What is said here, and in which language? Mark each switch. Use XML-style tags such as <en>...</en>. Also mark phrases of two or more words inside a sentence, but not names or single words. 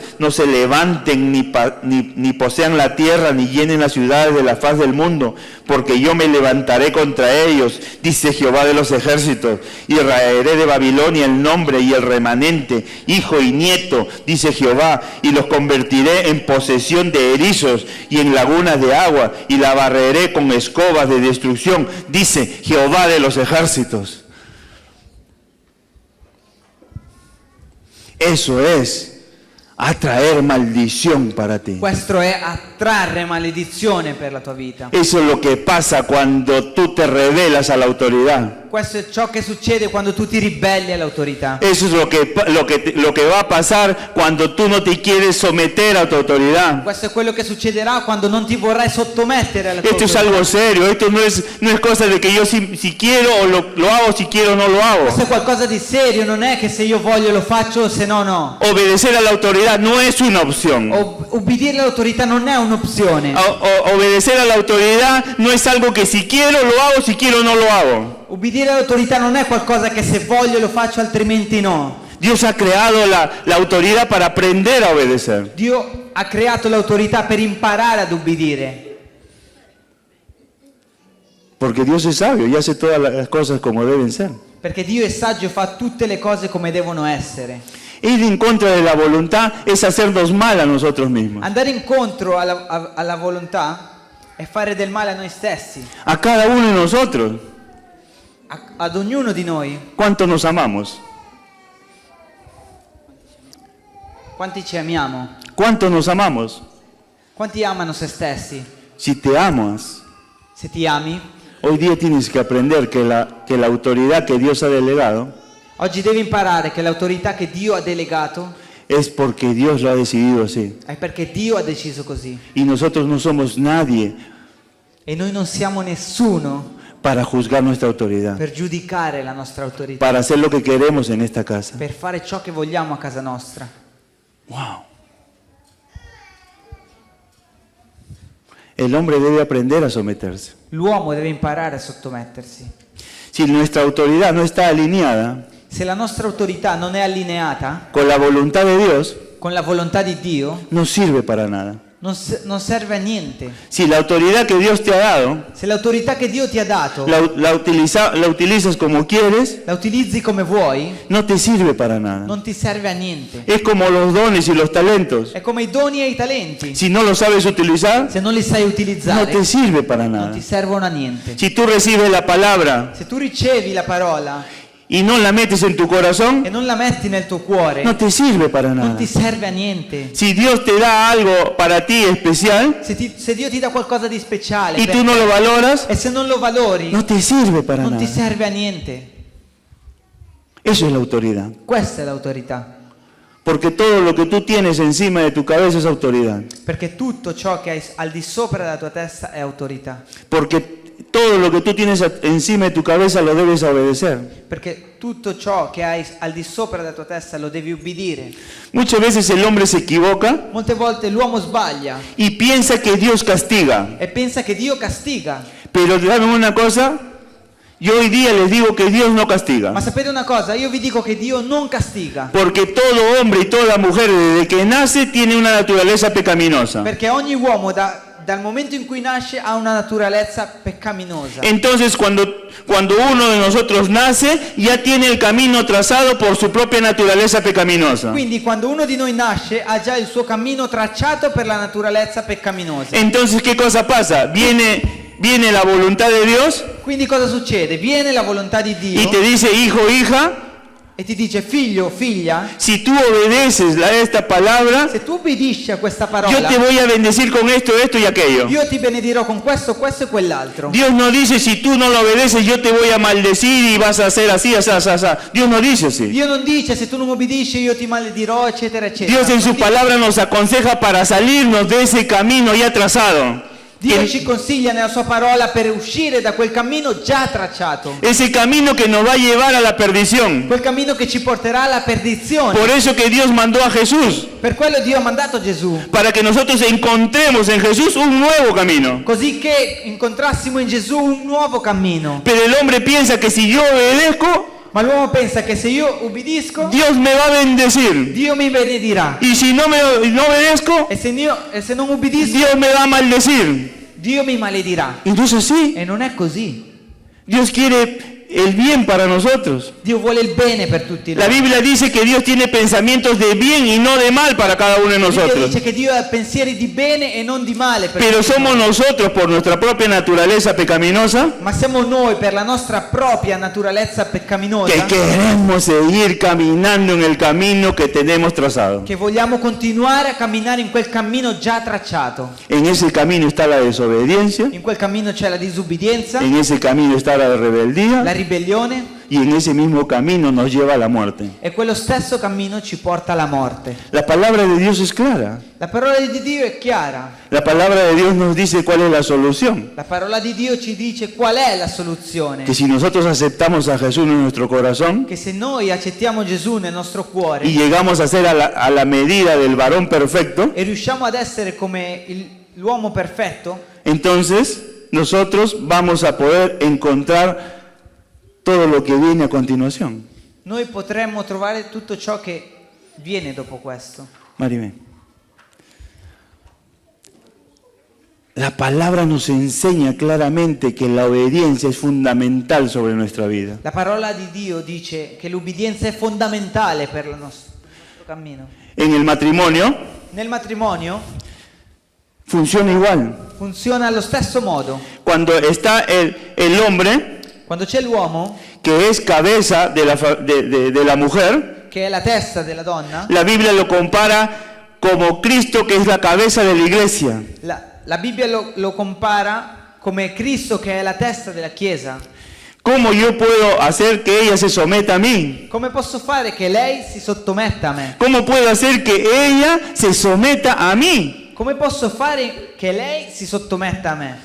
<es>No se levanten ni posean la tierra, ni llenen las ciudades de la faz del mundo, porque yo me levantaré contra ellos, dice Jehová de los ejércitos, y raeré de Babilonia el nombre y el remanente, hijo y nieto, dice Jehová, y los convertiré en posesión de erizos y en lagunas de agua, y la barreré con escobas de destrucción, dice Jehová de los ejércitos. Eso es atraer maldición para ti.</es> <it>Questo è attrarre maledizione per la tua vita.</it> <es>Eso es lo que pasa cuando tú te rebelas a la autoridad.</es> <it>Questo è ciò che succede quando tu ti ribelli all'autorità.</it> <es>Eso es lo que va a pasar cuando tú no te quieres someter a tu autoridad.</es> <it>Questo è quello che succederà quando non ti vorrai sottomettere alla tua</it> <es>Esto es</es> <it>autorità.</it> <es>algo serio, esto no es cosa de que yo si quiero o lo hago, si quiero no lo hago.</es> <it>Questo è qualcosa di serio, non è che se io voglio lo faccio, se no no.</it> <es>Obedecer a la autoridad no es una opción.</es> <it>Obbedire all'autorità non è un'opzione.</it> <es>Obedecer a la autoridad no es algo que si quiero lo hago, si quiero no lo hago.</es> <it>Obbedire all'autorità non è qualcosa che se voglio lo faccio, altrimenti no.</it> <es>Dios ha creado la autoridad para aprender a obedecer.</es> <it>Dio ha creato l'autorità per imparare ad ubbidire.</it> <es>Porque Dios es sabio y hace todas las cosas como deben ser.</es> <it>Perché Dio è saggio e fa tutte le cose come devono essere.</it> <es>Ir en contra de la voluntad es hacernos mal a nosotros mismos.</es> <it>Andare incontro alla volontà è fare del male a noi stessi,</it> <es>A cada uno de nosotros.</es> <it>ad ognuno di noi.</it> <es>¿Cuánto nos amamos?</es> <it>Quanti ci amiamo?</it> <es>¿Cuánto nos amamos?</es> <it>Quanti amano se stessi?</it> <es>Si te amas,</es> <it>Se ti ami,</it> <es>hoy día tienes que aprender que la autoridad que Dios ha delegado</es> <it>oggi devi imparare che l'autorità che Dio ha delegato</it> <es>es porque Dios lo ha decidido así.</es> <it>è perché Dio ha deciso così.</it> <es>Y nosotros no somos nadie</es> <it>E noi non siamo nessuno</it> <es>para juzgar nuestra autoridad,</es> <it>per giudicare la nostra autorità,</it> <es>para hacer lo que queremos en esta casa.</es> <it>per fare ciò che vogliamo a casa nostra.</it> <es>Wow. El hombre debe aprender a someterse.</es> <it>L'uomo deve imparare a sottomettersi.</it> <es>Si nuestra autoridad no está alineada</es> <it>Se la nostra autorità non è allineata</it> <es>con la voluntad de Dios,</es> <it>con la volontà di Dio,</it> <es>no sirve para nada.</es> <it>non serve a niente.</it> <es>Si la autoridad que Dios te ha dado</es> <it>Se l'autorità che Dio ti ha dato</it> <es>la utilizas como quieres,</es> <it>la utilizzi come vuoi,</it> <es>no te sirve para nada.</es> <it>non ti serve a niente.</it> <es>Es como los dones y los talentos.</es> <it>È come i doni e i talenti.</it> <es>Si no los sabes utilizar,</es> <it>Se non li sai</it> <es>no</es> <it>utilizzare,</it> <es>te sirve para</es> <it>non</it> <es>nada.</es> <it>ti servono a niente.</it> <es>Si tú recibes la palabra</es> <it>Se tu ricevi la parola</it> <es>y no la metes en tu corazón,</es> <it>e non la metti nel tuo cuore,</it> <es>no te sirve para</es> <it>non</it> <es>nada.</es> <it>ti serve a niente.</it> <es>Si Dios te da algo para ti especial</es> <it>Se Dio ti dà qualcosa di speciale</it> <es>y</es> <it>per</it> <es>tú no</es> <it>te,</it> <es>lo valoras,</es> <it>e se non lo valori,</it> <es>no te sirve para</es> <it>non ti</it> <es>nada.</es> <it>serve a niente.</it> <es>Eso es la autoridad.</es> <it>Questa è l'autorità.</it> <es>Porque todo lo que tú tienes encima de tu cabeza es autoridad.</es> <it>Perché tutto ciò che hai al di sopra della tua testa è autorità.</it> <es>Porque todo lo que tú tienes encima de tu cabeza lo debes obedecer.</es> <it>Perché tutto ciò che hai al di sopra della tua testa lo devi ubbidire.</it> <es>Muchas veces el hombre se equivoca</es> <it>Molte volte l'uomo sbaglia</it> <es>y piensa que Dios castiga.</es> <it>e pensa che Dio castiga.</it> <es>Pero ¿saben una cosa? Yo hoy día les digo que Dios no castiga.</es> <it>Ma sapete una cosa? Io vi dico che Dio non castiga.</it> <es>Porque todo hombre y toda mujer desde que nace tiene una naturaleza pecaminosa.</es> <it>Perché ogni uomo dal momento in cui nasce ha una naturalezza peccaminosa.</it> <es>Entonces cuando uno de nosotros nace ya tiene el camino trazado por su propia naturaleza pecaminosa.</es> <it>Quindi quando uno di noi nasce ha già il suo cammino tracciato per la naturalezza peccaminosa.</it> <es>Entonces ¿qué cosa pasa? Viene la voluntad de Dios</es> <it>Quindi cosa succede? Viene la volontà di Dio</it> <es>y te dice, hijo, hija,</es> <it>e ti dice figlio, figlia,</it> <es>si tú obedeces a esta palabra,</es> <it>se tu ubbidisci a questa</it> <es>yo</es> <it>parola,</it> <es>te voy a bendecir con esto, esto y aquello.</es> <it>io ti benedirò con questo, questo e quell'altro.</it> <es>Dios no dice, si tú no lo obedeces, yo te voy a maldecir y vas a hacer así, así, así, así. Dios no dice así.</es> <it>Dio non dice se tu non obbedisci io ti maledirò, eccetera, eccetera.</it> <es>Dios en su palabra nos aconseja para salirnos de ese camino ya trazado.</es> <it>Dio ci consiglia nella sua parola per uscire da quel cammino già tracciato.</it> <es>Ese camino que nos va a llevar a la perdición.</es> <it>Quel cammino che ci porterà alla perdizione.</it> <es>Por eso que Dios mandó a Jesús,</es> <it>Per quello Dio ha mandato Gesù,</it> <es>para que nosotros encontremos en Jesús un nuevo camino.</es> <it>così che incontrassimo in Gesù un nuovo cammino.</it> <es>Pero el hombre piensa que si yo obedezco,</es> <it>Ma l'uomo pensa che se io ubbidisco,</it> <es>Dios me va a bendecir.</es> <it>Dio mi benedirà.</it> <es>Y si no obedezco,</es> <it>E se non ubbidisco,</it> <es>Dios me va a maldecir.</es> <it>Dio mi maledirà.</it> <es>Y no es así.</es> <it>E non è così.</it> <es>Dios quiere el bien para nosotros.</es> <it>Dio vuole il bene per tutti</it> <es>La</es> <it>noi.</it> <es>Biblia dice que Dios tiene pensamientos de bien y no de mal para cada uno de</es> <it>La Bibbia</it> <es>nosotros.</es> <it>dice che Dio ha pensieri di bene e non di male per</it> <es>Pero</es> <it>tutti</it> <es>somos</es> <it>noi.</it> <es>nosotros, por nuestra propia naturaleza pecaminosa,</es> <it>Ma siamo noi per la nostra propria naturalezza</it> <es>que</es> <it>peccaminosa</it> <es>queremos seguir caminando en el camino que tenemos trazado.</es> <it>che vogliamo continuare a camminare in quel cammino già tracciato.</it> <es>En ese camino está la desobediencia,</es> <it>In quel cammino c'è la disubbidienza,</it> <es>en ese camino está la rebeldía</es> <it>la ribellione</it> <es>y en ese mismo camino nos lleva a la muerte.</es> <it>e quello stesso cammino ci porta alla morte.</it> <es>La palabra de Dios es clara.</es> <it>La parola di Dio è chiara.</it> <es>La palabra de Dios nos dice cuál es la solución.</es> <it>La parola di Dio ci dice qual è la soluzione.</it> <es>Que si nosotros aceptamos a Jesús en nuestro corazón</es> <it>Che se noi accettiamo Gesù nel nostro cuore</it> <es>y llegamos a ser a la medida del varón perfecto,</es> <it>e riusciamo ad essere come l'uomo perfetto,</it> <es>entonces nosotros vamos a poder encontrar todo lo que viene a continuación.</es> <it>noi potremmo trovare tutto ciò che viene dopo questo. Marime.</it> <es>La palabra nos enseña claramente que la obediencia es fundamental sobre nuestra vida.</es> <it>La parola di Dio dice che l'ubbidienza è fondamentale per il nostro cammino.</it> <es>En el matrimonio</es> <it>Nel matrimonio</it> <es>funciona igual.</es> <it>funziona allo stesso modo.</it> <es>Cuando está el hombre,</es> <it>Quando c'è l'uomo,</it> <es>que es cabeza de la mujer,</es> <it>che è la testa della donna,</it> <es>la Biblia lo compara como Cristo, que es la cabeza de la iglesia.</es> <it>la Bibbia lo compara come Cristo che è la testa della Chiesa.</it> <es>¿Cómo yo puedo hacer que ella se someta a mí?</es> <it>Come posso fare che lei si sottometta a me?</it> <es>¿Cómo puedo hacer que ella se someta a mí?</es> <it>Come posso fare che lei si sottometta a me?</it>